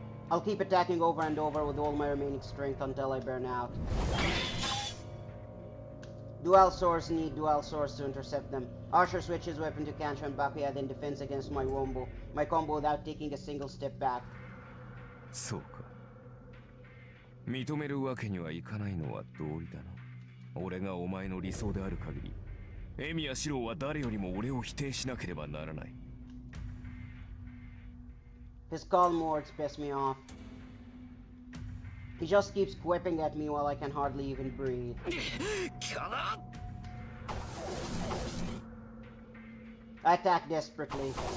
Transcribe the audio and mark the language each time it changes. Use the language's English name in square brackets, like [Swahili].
[English] I'll keep attacking over and over with all my remaining strength until I burn out. Dual swords need dual swords to intercept them. Archer switches weapon to Kansho and Bakuya, then defends against my combo without taking a single step back. [Japanese] そうか。認めるわけにはいかないのは道理だな。俺がお前の理想である限り、エミヤ四郎は誰よりも俺を否定しなければならない。 [English] His calm words piss me off. He just keeps quipping at me while I can hardly even breathe. I attack desperately.